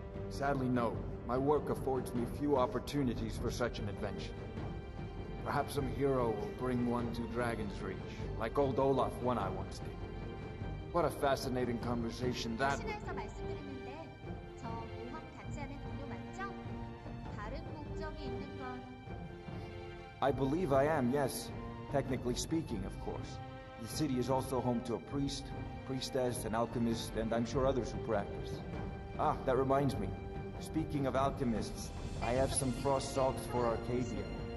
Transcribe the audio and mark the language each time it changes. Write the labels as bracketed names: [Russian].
[English] Sadly, no. My work affords me few opportunities for such an adventure. Perhaps some hero will bring one to Dragon's Reach, like old Olaf one I once did. What a fascinating conversation that would be. [Korean] 신화에서 말씀드렸는데 저 모험 같이 하는 동료 맞죠? 다른 목적이 있는 건 [English] I believe I am, yes. Technically speaking, of course. The city is also home to a priest, priestess, an alchemist, and I'm sure others who practice. Ah, that reminds me. Speaking of alchemists, I have some frost salts for Arcadia.